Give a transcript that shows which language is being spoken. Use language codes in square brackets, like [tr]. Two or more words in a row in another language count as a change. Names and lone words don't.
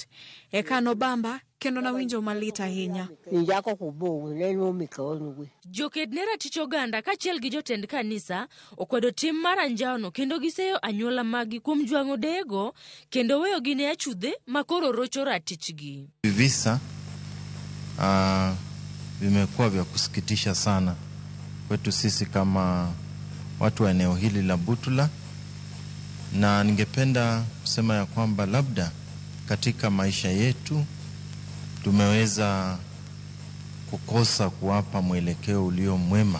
[luo] Eka nobamba kendo nawinjo malit ahinya. Joked ne ratich oganda kachiel gi jotend kanisa okwedo tim mar anjaono kendo giseyo anyuola magi kuom jwang'o dego kendo weyo gi ne achudhe makoro rocho ratichgi. [sw] Visa vimekuwa vya kusikitisha sana kwetu sisi kama watu wa eneo hili la Butula, na ningependa kusema ya kwamba labda katika maisha yetu tumeweza kukosa kuwapa mwelekeo ulio mwema.